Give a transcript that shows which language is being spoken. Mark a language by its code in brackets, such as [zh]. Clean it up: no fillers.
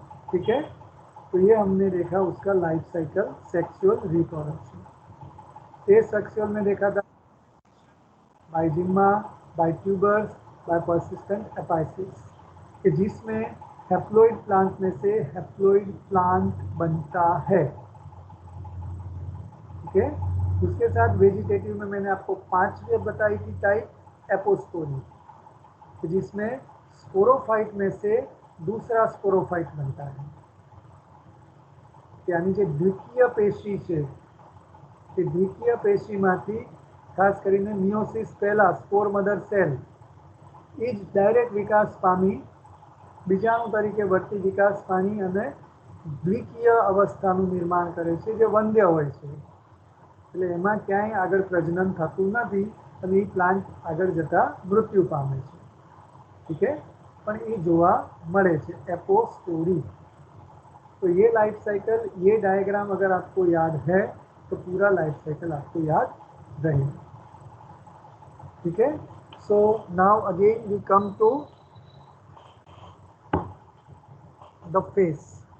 [hi] ठीक है, तो ये हमने देखा उसका लाइफ साइकिल, सेक्सुअल रिप्रोडक्शन। ये सेक्सुअल में देखा था बाय जिम्मा, बाय ट्यूबर्स, बाय पर्सिस्टेंट एपाइसिस, कि जिसमें हैप्लोइड प्लांट में से हैप्लोइड प्लांट बनता है। ठीक है, उसके साथ वेजिटेटिव में मैंने आपको 5 बताई थी टाइप, एपोस्पोरी, जिसमें स्पोरोफाइट में से दूसरा स्पोरोफाइट बनता है, यानी कि द्वितीय पेशी [gu] से, कि द्वितीय पेशीમાંથી ખાસ કરીને મિયોસિસ પહેલા સ્પોર મધર સેલ એ જ ડાયરેક્ટ વિકાસ પામી બીજાણુ તરીકે વર્તી વિકાસ પામી અને દ્વિતીય અવસ્થાનું નિર્માણ કરે છે જે વંદ્ય હોય છે, એટલે એમાં ક્યાંય આગળ પ્રજનન થતું નથી અને એ પ્લાન્ટ આગળ જતા મૃત્યુ પામે છે। [hi] ठीक है, [gu] પણ એ જોવા મળે છે એપોસ્ટોરી। [hi] तो ये लाइफ साइकिल, ये डायग्राम अगर आपको याद है तो पूरा लाइफ साइकिल आपको याद रहेगा। ठीक है, [en] So now again we come to the face.